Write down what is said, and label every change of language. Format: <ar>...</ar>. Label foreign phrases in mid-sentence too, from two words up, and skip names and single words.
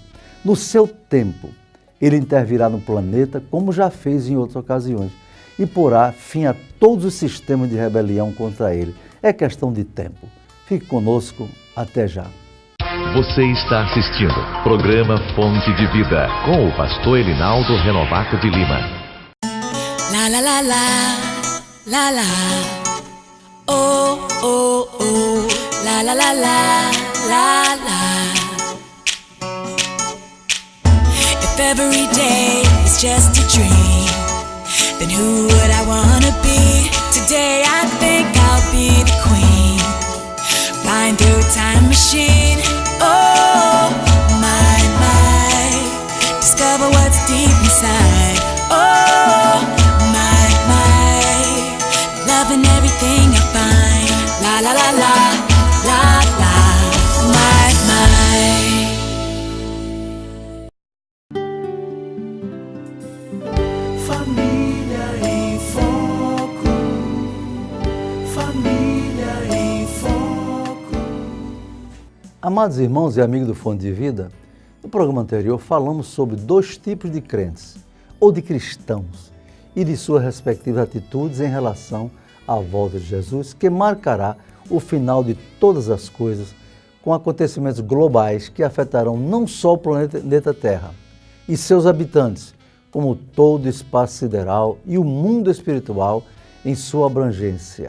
<pt>No seu tempo, Ele intervirá no planeta, como já fez em outras ocasiões, e porá fim a todos os sistemas de rebelião contra Ele. É questão de tempo. Fique conosco, até já. Você está assistindo programa Fonte de Vida com o pastor Elinaldo Renovato de Lima. La la la la, la la, oh oh oh, la la la la, la la.</pt> <en>If every day is just a dream, then who would I wanna be? Today I think I'll be the queen, flying through a time machine. Oh my, discover what's deep inside. Oh my, loving everything I find. La la la la, la la, my.</en> <pt>Família em Foco. Família em Foco. Amados irmãos e amigos do Fonte de Vida, no programa anterior falamos sobre dois tipos de crentes, ou de cristãos, e de suas respectivas atitudes em relação à volta de Jesus, que marcará o final de todas as coisas, com acontecimentos globais que afetarão não só o planeta Terra e seus habitantes, como todo o espaço sideral e o mundo espiritual em sua abrangência.</pt>